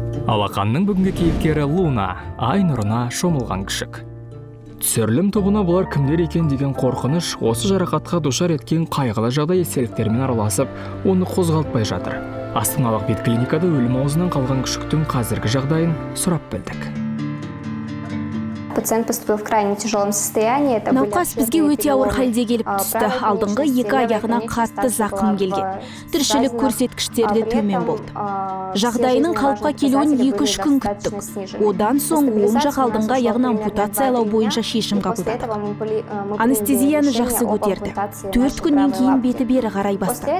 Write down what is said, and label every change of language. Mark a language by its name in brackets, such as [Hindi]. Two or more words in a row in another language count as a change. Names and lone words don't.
[Kazakh] Алақанның бүгінгі кейіпкері Луна, ай нұрына шомылған күшік. Түсірілім тобына бұлар кімдер екен деген қорқыныш осы жарақатқа душар еткен қайғылы жағдай естеліктермен араласып, оны қозғалтпай жатыр. Астаналық ветклиникада өлім аузынан қалған күшіктің қазіргі жағдайын сұрап білдік. [Russian] Пациент поступил в крайне тяжелом состоянии. [Kazakh] Науқас бізге өте ауыр халде келіп түсті. Алдыңғы екі аяғына қатты зақым келген. Тіршілік көрсеткіштері төмен болды. Жағдайының қалыпқа келуін 2-3 күн күттік. Одан соң оң жақ алдыңғы аяғына ампутациялау бойынша шешім қабылдадық. Анестезияны жақсы көтерді. 4 күннен кейін беті бері қарай бастады.